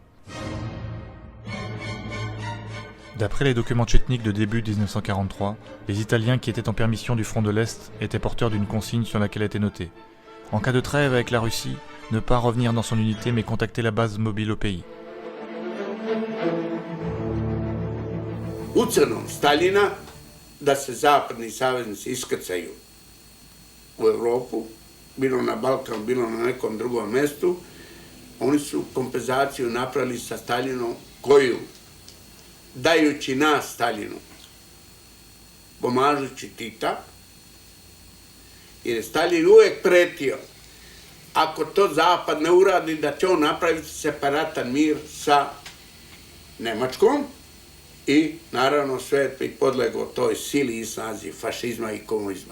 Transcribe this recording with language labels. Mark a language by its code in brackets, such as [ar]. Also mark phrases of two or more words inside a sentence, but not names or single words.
[fr] D'après les documents tchétniques de début 1943, les Italiens qui étaient en permission du front de l'Est étaient porteurs d'une consigne sur laquelle était noté En cas de trêve avec la Russie, ne pas revenir dans son unité mais contacter la base mobile au pays. [sr] Ucenom Staljina da se zapadni saveznici iskrcaju u Evropu, bilo na Balkan, bilo na nekom drugom mestu, oni su kompenzaciju napravili sa Staljinom koju, dajući nas Staljinu, pomažući Tita, jer je Staljin uvek pretio, ako to Zapad ne uradi, da će on napraviti separatan mir sa Nemačkom i naravno svet bi podlegao toj sili i snazi fašizma i komunizma.